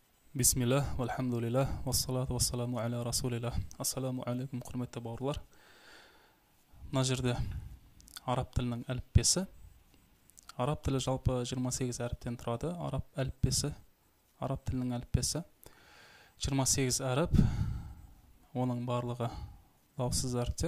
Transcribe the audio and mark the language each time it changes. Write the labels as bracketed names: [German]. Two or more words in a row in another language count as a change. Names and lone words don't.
[Arabic] بسم الله والحمد لله والصلاة والسلام على رسول الله. السلام عليكم, [Kazakh] құрметті бауырлар. Мына жерде араб тілінің әліппесі. Араб тілі жалпы 28 әріптен тұрады. Араб тілінің әліппесі 28 әріп. Оның барлығы дауыссыз әріптер.